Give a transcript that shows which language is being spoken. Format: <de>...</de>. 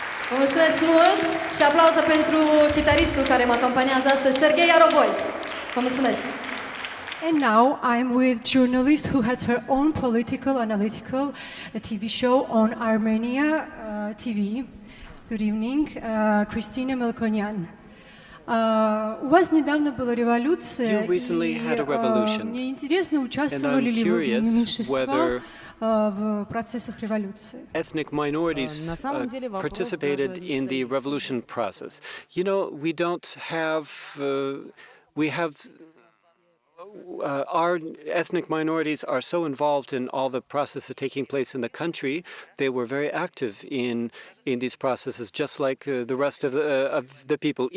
<ro>Vă mulțumesc mult și aplauze pentru chitaristul care mă acompaniază astăzi, Serghei Arovoi. Vă mulțumesc.</ro> <en>And now I'm with journalist who has her own political analytical TV show on Armenia TV. Good evening, Christina Melkonian.</en> <ru>У вас недавно была революция,</ru> <en>You recently had a revolution,</en> <ru>мне интересно, участвовали ли вы меньшинства в процессах революции?</ru> <en>Ethnic minorities participated in the revolution process. You know, our ethnic minorities are so involved in all the processes taking place in the country. They were very active in these processes, just like the rest of the people.</en>